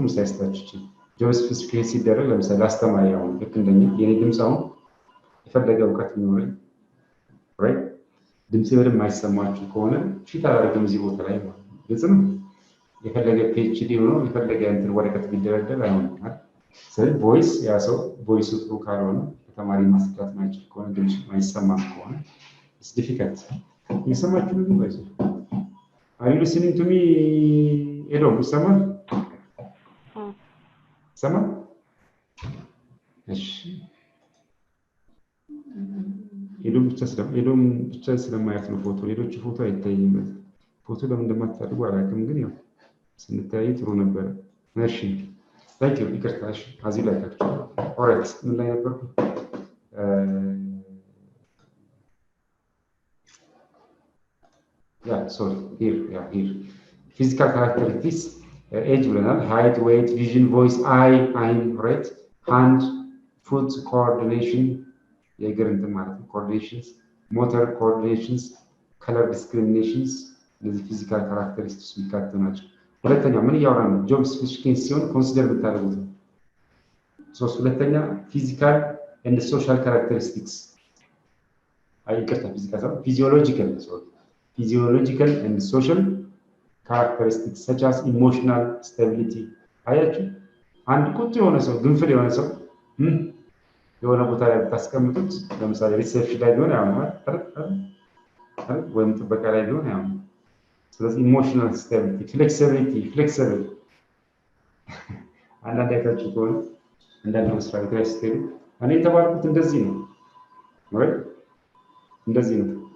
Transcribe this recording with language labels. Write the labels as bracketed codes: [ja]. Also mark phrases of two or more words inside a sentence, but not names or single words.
[am] ሳይስታችሁ ጆብ ስፔሲፊካይ ሲደረግ ለምሳሌ አስተማሪ አሁን ልክ እንደኛ የኔ ድምፅ አሁን የፈለገ እውቀት የሚኖረኝ ራይት ድምፅ በደንብ የማይሰማችሁ ከሆነ ፊት አላደርግም እዚህ ቦታ ላይ ማለት ነው ግልጽ ነው የፈለገ ፒኤችዲ ሆኖ የፈለገ እንትን ወረቀት ቢደረደር አይሆንም ስለዚህ ቮይስ ያ ሰው ቮይሱ ጥሩ ካልሆነ ተማሪ ማስረዳት ማይችል ከሆነ ድምፅ ማይሰማ ከሆነ [en] it's difficult [am] የሰማችሁ ነው ወይስ [en] are you listening to me [am] ኤዶም ይሰማል ሰማ እሺ ኤዶም ብቻ ስለማያት ነው ፎቶ ሌሎች ፎቶ አይታይም ፎቶ ለምን እንደማታደርጉ አላውቅም ግን ያው ስንታይ ጥሩ ነበር እሺ [en] thank you [am] ይቅርታሽ አዚ ላይ ታችሁ ኦራይት ምን ላይ ነበር [en] here physical characteristics age ብለናል height weight vision voice eye right hand foot coordination [am] የእግር እንትን ማለት [en] ነው coordinations motor coordinations color discriminations እነዚህ physical characteristics [am] የሚካተቱ ናቸው ሁለተኛ ምን ያወራን ነው [en] job specification [am] ሲሆን ኮንሲደር ብታደርጉት ሁለተኛ [en] physical and social characteristics [am] አይቅርታ physical ሳይሆን [en] physiological and social characteristics such as emotional stability [am] አያችሁ አንድ ቁጡ የሆነ ሰው ግንፍል የሆነ ሰው የሆነ ቦታ ላይ ታስቀምጡት ለምሳሌ ሪሴፕሽን ላይ ቢሆን ያው ወይም ጥበቃ ላይ ቢሆን ያው ስለዚህ [en] emotional stability flexibility [am] አንዳንድ አይታችሁ ከሆነ አንዳንድ መስሪያ ቤት ላይ ስትሄዱ እኔ የተባልኩት እንደዚህ ነው ወይ እንደዚህ ነው